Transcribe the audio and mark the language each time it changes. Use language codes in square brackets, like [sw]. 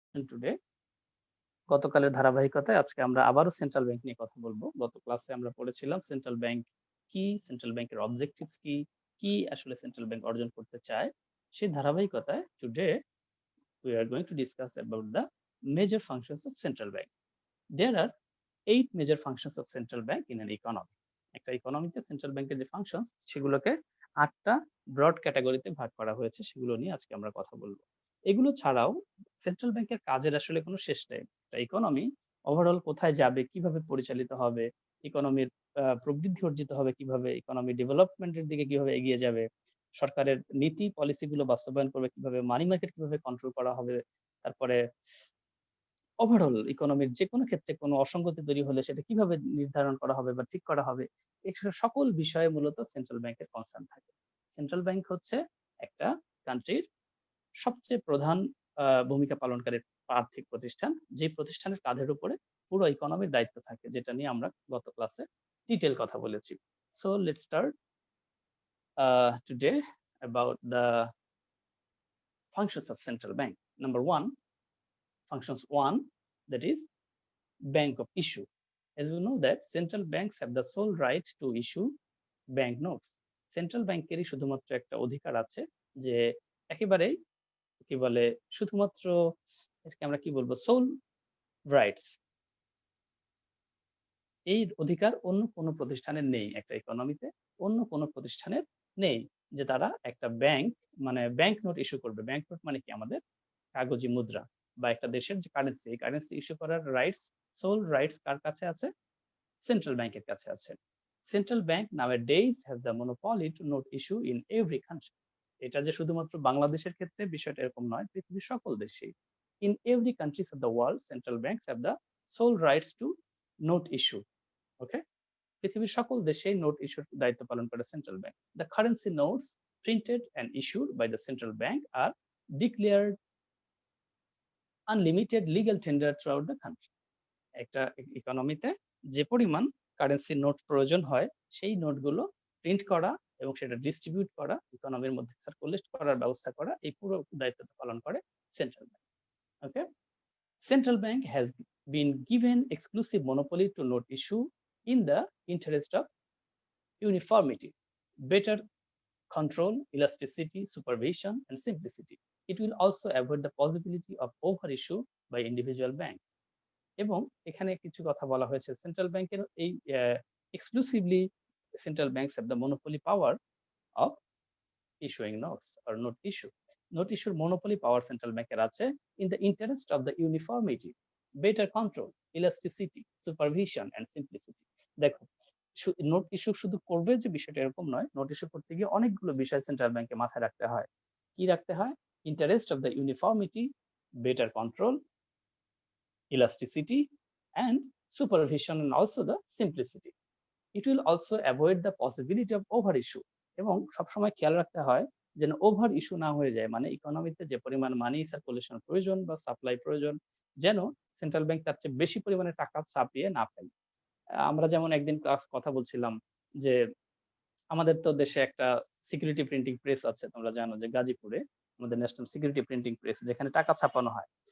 [bn] Today গতকালের ধারাবাহিকতায় আজকে আমরা আবারও সেন্ট্রাল ব্যাংক নিয়ে কথা বলবো। গত ক্লাসে আমরা পড়েছিলাম সেন্ট্রাল ব্যাংক কি, সেন্ট্রাল ব্যাংকের অবজেক্টিভস কি, কি আসলে সেন্ট্রাল ব্যাংক অর্জন করতে চায়। সেই ধারাবাহিকতায় today [en] we are going to discuss about the major functions of central bank. There are 8 major functions of central bank in an economy. [bn] একটা ইকোনমিতে সেন্ট্রাল ব্যাংকের যে ফাংশনস সেগুলোকে 8টা ব্রড ক্যাটাগরিতে ভাগ করা হয়েছে, সেগুলো নিয়ে আজকে আমরা কথা বলবো। এগুলো ছাড়াও সেন্ট্রাল ব্যাংকের কাজের আসলে কোনো শেষ নেই। একটা ইকোনমি ওভারঅল কোথায় যাবে, কিভাবে পরিচালিত হবে, ইকোনমির প্রবৃদ্ধি অর্জিত হবে কিভাবে, ইকোনমি ডেভেলপমেন্টের দিকে কিভাবে এগিয়ে যাবে, সরকারের নীতি পলিসিগুলো বাস্তবায়ন করবে কিভাবে, মানি মার্কেট কিভাবে কন্ট্রোল করা হবে, তারপরে ওভারঅল ইকোনমির যেকোনো ক্ষেত্রে কোনো অসঙ্গতি তৈরি হলে সেটা কিভাবে নির্ধারণ করা হবে বা ঠিক করা হবে, এসব সকল বিষয়ে মূলত সেন্ট্রাল ব্যাংকের কনসার্ন থাকে। সেন্ট্রাল ব্যাংক হচ্ছে একটা কান্ট্রির সবচেয়ে প্রধান ভূমিকা পালনকারী আর্থিক প্রতিষ্ঠান, যে প্রতিষ্ঠানের কাঁধের উপরে পুরো ইকোনমির দায়িত্ব থাকে, যেটা নিয়ে আমরা গত ক্লাসে ডিটেল কথা বলেছি। [en] So let's start today about the functions of central bank. Number one, functions one, that is bank of issue. As you know that central banks have the sole right to issue bank notes. [bn] Central ব্যাংকেরই শুধুমাত্র একটা অধিকার আছে যে একেবারেই কি বলে শুধুমাত্র এটাকে আমরা কি বলবো সোল রাইটস, এই অধিকার অন্য কোনো প্রতিষ্ঠানের নেই। একটা ইকোনমিতে অন্য কোনো প্রতিষ্ঠানের নেই যে তারা একটা ব্যাংক মানে ব্যাংক নোট ইস্যু করবে। ব্যাংক নোট মানে কি আমাদের কাগজি মুদ্রা বা একটা দেশের যে কারেন্সি, এই কারেন্সি ইস্যু করার রাইটস, সোল রাইটস কার কাছে আছে? সেন্ট্রাল ব্যাংকের কাছে আছে। [en] Central bank nowadays have the monopoly to note issue in every country. [bn] এটা যে শুধুমাত্র বাংলাদেশের ক্ষেত্রে বিষয়টা এরকম নয়, পৃথিবীর সকল দেশেই। [en] In every countries of the world, central banks have the sole rights to note issue. Okay? [bn] পৃথিবীর সকল দেশেই নোট ইস্যুর দায়িত্ব পালন করে central bank. [en] The currency notes printed and issued by the central bank are declared unlimited legal tender throughout the country. [bn] একটা ইকোনমিতে যে পরিমাণ কারেন্সি নোট প্রয়োজন হয় সেই নোটগুলো প্রিন্ট করা এবং সেটা ডিস্ট্রিবিউট করা, ইকোনমির মধ্যে সার্কুলেট করার ব্যবস্থা করা, এই পুরো দায়িত্বটা পালন করে central bank. [en] Okay, central bank has been given exclusive monopoly to note issue in the interest of uniformity, better control, elasticity, supervision and simplicity. It will also avoid the possibility of over issue by individual bank. [bn] এবং এখানে কিছু কথা বলা হয়েছে central ব্যাংকের এই [en] Exclusively central banks have the monopoly power of issuing notes or note issue. [bn] Note ইস্যুর monopoly পাওয়ার central ব্যাংকের আছে [en] In the interest of the uniformity, better control, elasticity, supervision and simplicity. [bn] দেখো, নোট ইস্যু শুধু করবে যে বিষয়টা এরকম নয়, নোট ইস্যু করতে গিয়ে অনেকগুলো বিষয় সেন্ট্রাল ব্যাংকে মাথায় রাখতে হয়। কি রাখতে হয়? [en] Interest of the uniformity, better control, elasticity and supervision and also the simplicity. It will also avoid the possibility of over issue [bn] এবং সবসময় খেয়াল রাখতে হয় যেন ওভার ইস্যু না হয়ে যায়। মানে ইকোনমিতে যে পরিমাণ মানি সার্কুলেশন প্রয়োজন বা সাপ্লাই প্রয়োজন, যেন সেন্ট্রাল ব্যাংক তার চেয়ে বেশি পরিমাণে টাকা ছাপিয়ে না ফেলে। আমরা যেমন একদিন কথা বলছিলাম যে আমাদের তো দেশে একটা সিকিউরিটি প্রিন্টিং প্রেস আছে, তোমরা জানো যে গাজীপুরে আমাদের ন্যাশনাল সিকিউরিটি প্রিন্টিং প্রেস, যেখানে টাকা ছাপানো হয়।